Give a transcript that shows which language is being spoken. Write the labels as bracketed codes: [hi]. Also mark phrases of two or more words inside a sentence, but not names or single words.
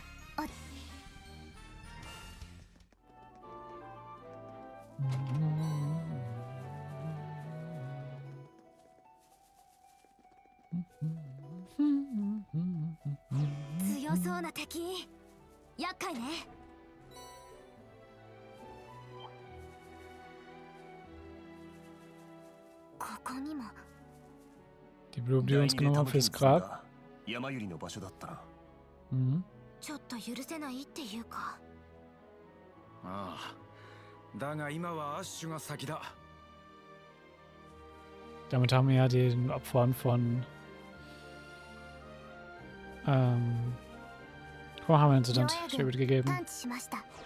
[ja] 強そうな敵。厄介ね。ここにも。 [de] Die Blumen, die uns genommen haben fürs Grab. [ja] 山百合の場所だったな。ちょっと許せないっていうか。ああ。だが今はアッシュが先だ。 [de] Damit haben wir ja den Opfern von Vorhammer-Incident Tribute gegeben. [ja] 探知しました。